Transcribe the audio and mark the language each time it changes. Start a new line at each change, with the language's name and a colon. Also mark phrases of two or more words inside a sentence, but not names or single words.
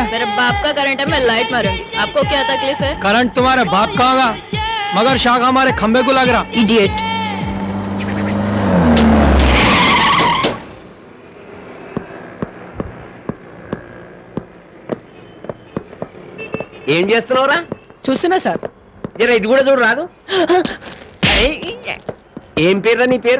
Hindi: मेरे बाप का करंट है, मैं लाइट मारूंगी। आपको क्या तकलीफ है? करंट तुम्हारे बाप का होगा, मगर शाख हमारे खंबे को लग रहा। इडियट।
Telugu: ఏం చేస్తున్నావురా? చూస్తున్నా సార్. జర ఇటు కూడా చూడు రాదు. ఏం పేరు నీ పేరు?